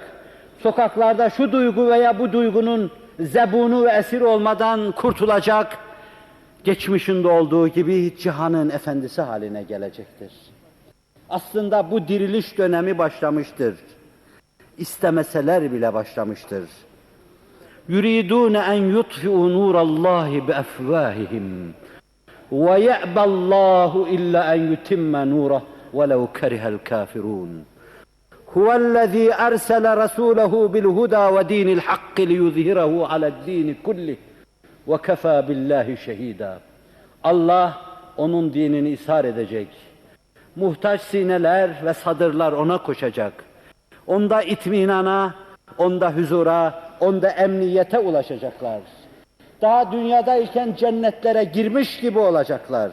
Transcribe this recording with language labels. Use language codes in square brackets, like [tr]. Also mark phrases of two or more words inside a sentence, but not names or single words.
[tr] Sokaklarda şu duygu veya bu duygunun zebunu ve esiri olmadan kurtulacak. Geçmişinde olduğu gibi cihanın efendisi haline gelecektir. Aslında bu diriliş dönemi başlamıştır. İstemeseler bile başlamıştır. [ar] يُرِيدُونَ أَنْ يُطْفِئُوا نُورَ اللّٰهِ بِأَفْوَاهِهِمْ وَيَأْبَى اللّٰهُ إِلَّا أَنْ يُتِمَّ نُورَهُ وَلَوْ كَرِهَ الْكَافِرُونَ هُوَ الَّذ۪ي أَرْسَلَ رَسُولَهُ بِالْهُدَى وَد۪ينِ الْحَقِّ لِيُظْهِرَهُ عَلَى الد۪ينِ كُلِّهِ وَكَفَى بِاللّٰهِ شَه۪يدًا. [tr] Allah onun dinini ishar edecek. Muhtaç sineler ve sadırlar ona koşacak. Onda itminana, onda huzura, onda emniyete ulaşacaklar. Daha dünyadayken cennetlere girmiş gibi olacaklar.